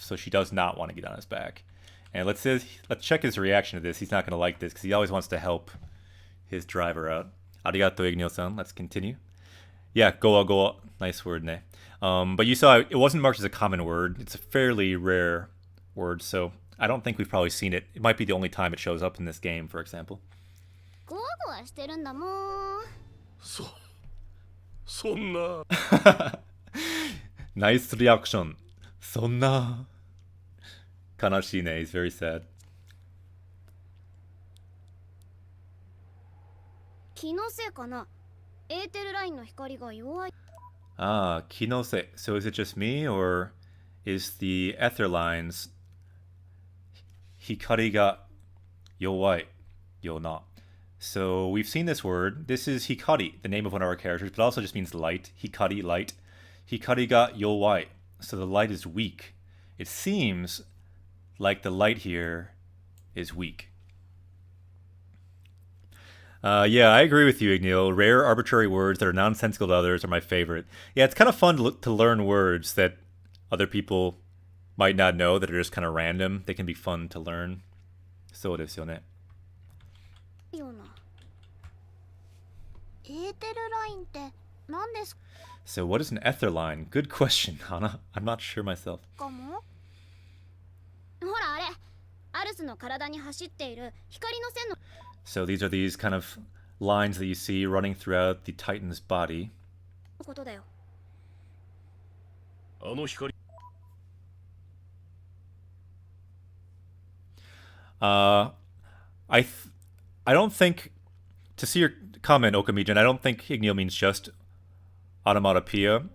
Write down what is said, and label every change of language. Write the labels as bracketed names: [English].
[English] So she does not want to get on his back. And let's check his reaction to this. He's not going to like this because he always wants to help his driver out. Arigato, Ignio-san. Let's continue. Yeah, goa goa. Nice word, ne? But you saw it wasn't marked as a common word. It's a fairly rare word, so I don't think we've probably seen it. It might be the only time it shows up in this game, for example. [Japanese] ゴワゴワしてるんだもん。そんな [English] Nice reaction. [Japanese] そんな悲しいね. [English] He's very sad. [Japanese] 気のせいかな。エーテルラインの光が弱い。 [English] Ah, kinose. So is it just me, or is the ether lines [Japanese] hikari ga yowai, yona? [English] So we've seen this word. This is hikari, the name of one of our characters, but also just means light. Hikari, light. [Japanese] Hikari ga yowai. [English] So the light is weak. It seems like the light here is weak. Yeah, I agree with you, Ignil. Rare, arbitrary words that are nonsensical to others are my favorite. Yeah, it's kind of fun to learn words that other people might not know, that are just kind of random. They can be fun to learn. [Japanese] So desu yo ne. ような。エーテルラインって何です [English] So what is an ether line? Good question, Hana. I'm not sure myself. [Japanese] かも？ほらあれ、アルスの体に走っている光の線の。 [English] So these are these kind of lines that you see running throughout the Titan's body. [Japanese] ことだよ。あの光 [English] I don't think, to see your comment, Okamijan, I don't think Ignil means just automatopoeia.